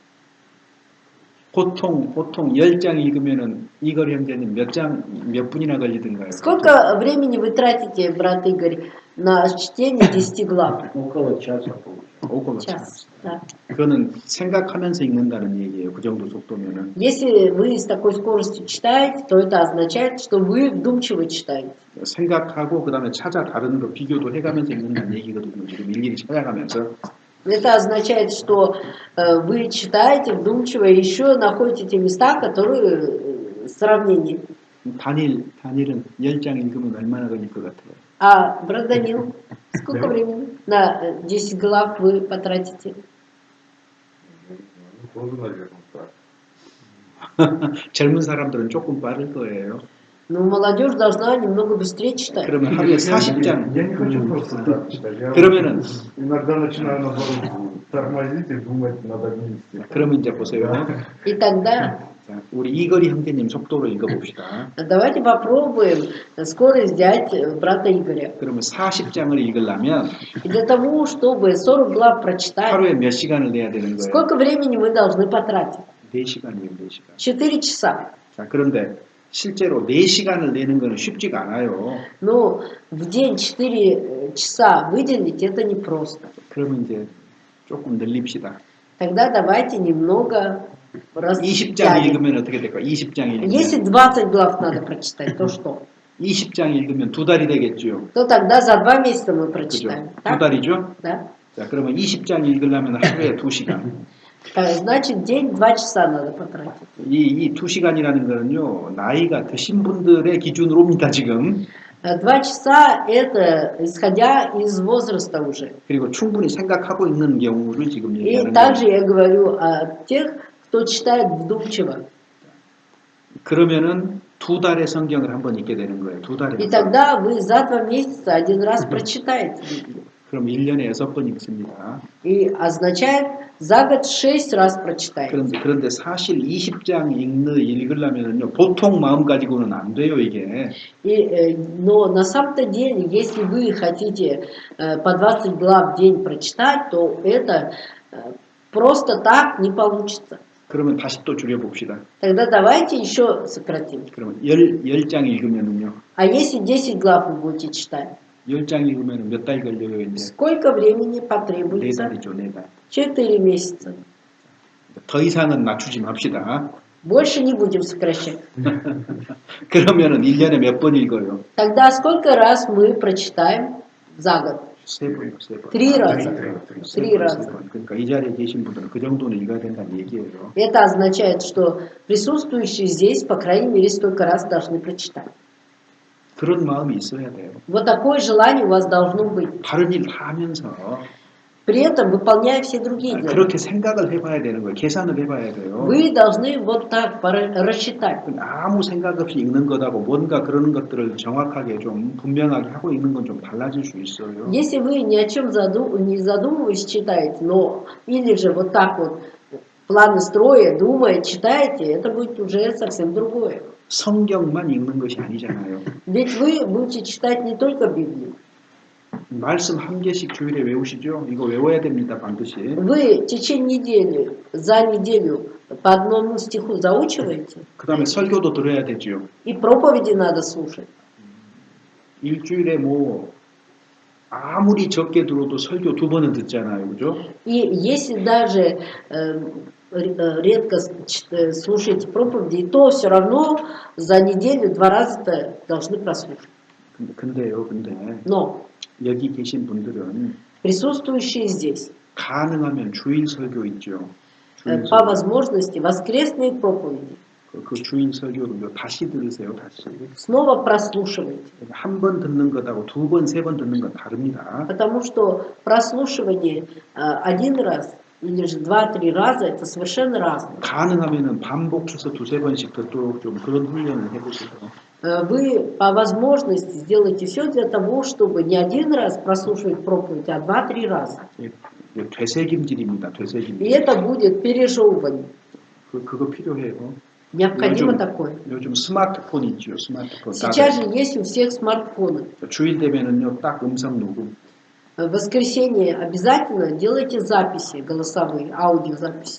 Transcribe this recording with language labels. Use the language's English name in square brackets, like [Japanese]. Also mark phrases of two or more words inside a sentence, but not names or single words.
[Korean] 보통 10장 읽으면은 이걸 형제님 몇 분이나 걸리던가요? [Russian] Сколько времени вы тратите, брат Игорь, на чтение 10 глав? Около часа получается. около Час. Да. [Korean] 그거는 생각하면서 읽는다는 얘기예요. 그 정도 속도면은. [Russian] Если вы с такой скоростью читаете, то это означает, что вы вдумчиво читаете. [Korean] 생각하고 그다음에 찾아 다른 거 비교도 해가면서 읽는다는 얘기거든요. 지금 일일이 찾아가면서. [Russian] Это означает, что вы читаете вдумчиво и еще находите те места, которые сравнение. [Korean] 다니엘은 10장 읽으면 얼마나 걸릴 것 같아요? [Russian] А брат Данил, сколько времени? на 10 глав вы потратите? [Korean] 고등학교 공부. 젊은 사람들은 조금 빠를 거예요. [Russian] Но молодежь должна немного быстрее читать. [Korean] 그러면 하루에 40장. [Russian] Я не хочу просто так читать. Я [Korean] 그러면은 [Russian] иногда начинаю наоборот тормозить и думать над одним стихом. [Korean] 그러면 이제 보세요. [Russian] И тогда [Korean] 자, 우리 이거리 형제님 속도로 읽어봅시다. [Russian] давайте попробуем скорость взять брата Игоря. [Korean] 그러면 40장을 읽으려면 [Russian] И для того, чтобы 40 глав прочитать, [Korean] 하루에 몇 시간을 내야 되는 거예요? [Russian] сколько времени мы должны потратить? [Korean] 4시간이에요, 4시간. [Russian] 4 часа. [Korean] 자, 그런데 실제로 4시간을 내는 거는 쉽지가 않아요. [Russian] Но в день 4 часа выделить это непросто. [Korean] 그러면 이제 조금 늘립시다. [Russian] Тогда давайте немного [Korean] 20장 [Russian] растянем. [Korean] 읽으면 어떻게 될까? 20장 읽으면 [Russian] Если 20 глав надо прочитать, то что? [Korean] 20장 읽으면 2달이 되겠죠. [Russian] То тогда за 2 месяца мы [Korean] 그죠? [Russian] прочитаем. [Korean] 2달이죠? [Russian] Да? [Korean] 자, 그러면 20장 읽으려면 하루에 2시간. [Russian] Значит, в день 2 часа надо потратить. [Korean] 이 2시간이라는 거는요, 나이가 드신 분들의 기준으로입니다, 지금. [Russian] 2 часа это исходя из возраста уже. [Korean] 그리고 충분히 생각하고 있는 경우를 지금 [Russian] И [Korean] 얘기하는 [Russian] также [Korean] 거예요. [Russian] я говорю о тех, кто читает вдумчиво. [Korean] 그러면은 2달의 성경을 한번 읽게 되는 거예요. 2달에. [Russian] И тогда вы за 2 месяца один раз прочитаете Библию. [Korean] 그럼 1년에 6번 읽습니다. [Russian] И означает, за год 6 раз прочитаете. [Korean] 그런데 사실 20장 읽으려면요, 보통 마음 가지고는 안 돼요, 이게. [Russian] Но на самом-то деле, если вы хотите по 20 глав в день прочитать, то это просто так не получится. [Korean] 그러면 다시 또 줄여봅시다. [Russian] Тогда давайте еще сократим. [Korean] 그러면 10장 읽으면은요, [Russian] А если 10 глав вы будете читать, [Korean] 10장 읽으면 몇 달 걸려요, 이제? [Russian] сколько времени 4 потребуется? [Korean] 달이죠, 4달. [Russian] 4 месяца. [Korean] 더 이상은 낮추지 맙시다. [Russian] Больше не будем сокращать. [Korean] 그러면은 1년에 몇 번 읽어요? [Russian] Тогда сколько раз мы прочитаем за год? [Korean] 3번요, 3번. [Russian] 3 раза. 3 раза. [Korean] 그러니까 이 자리에 계신 분들은 그 정도는 읽어야 된다는 얘기예요. [Russian] Это означает, что присутствующие здесь, по крайней мере, столько раз должны прочитать. [Korean] 그런 마음이 있어야 돼요. [Russian] Вот такое желание у вас должно быть. [Korean] 다른 일 다 하면서 [Russian] При этом выполняя все другие дела. [Korean] 그렇게 생각을 해봐야 되는 거예요. 계산을 해봐야 돼요. [Russian] Вы должны вот так рассчитать. [Korean] 아무 생각 없이 읽는 것하고 뭔가 그런 것들을 정확하게 좀 분명하게 하고 읽는 건 좀 달라질 수 있어요. [Russian] Если вы ни о чем не задумываясь читаете, но или же вот так вот планы строя, думая, читаете, это будет уже совсем другое. [Korean] 성경만 읽는 것이 아니잖아요. [Russian] Ведь вы будете читать не только Библию. [Korean] 말씀 한 개씩 주일에 외우시죠? 이거 외워야 됩니다, 반드시. [Russian] Вы в течение недели, за неделю по одному стиху заучиваете, [Korean] 그 다음에 설교도 들어야 되죠. [Russian] и проповеди надо слушать. [Korean] 일주일에 뭐 아무리 적게 들어도 설교 2번은 듣잖아요, 그죠? [Russian] И если даже редко слушаете проповеди, то все равно за неделю 2 раза должны прослушать. [Korean] 근데 [Russian] Но [Korean] 여기 계신 분들은 [Russian] присутствующие здесь, [Korean] 가능하면 주일 설교 있죠. 주일 [Russian] по [Korean] 설교. [Russian] возможности, воскресные проповеди [Korean] 그 주일 설교를요, 다시 들으세요, 다시. [Russian] снова прослушивайте. [Korean] 한 번 듣는 것하고 2번, 3번 듣는 건 다릅니다. [Russian] Потому что прослушивание 1 раз или же 2-3 раза это совершенно разное. [Korean] 가능하면은 반복해서 2-3번씩 듣도록 좀 그런 훈련을 해보세요. [Russian] Вы по возможности сделайте все для того, чтобы не 1 раз прослушивать проповедь, а 2-3 раза. [Korean] 이게 되새김질입니다, 되새김질. [Russian] И это будет пережевывание. [Korean] 그거 필요해요. [Russian] Необходимо такое. [Korean] 요즘 스마트폰 있죠, 스마트폰. [Russian] Сейчас же есть у всех смартфоны. [Korean] 주일 되면은요, 딱 음성 녹음. [Russian] В воскресенье обязательно делайте записи голосовые, аудиозаписи.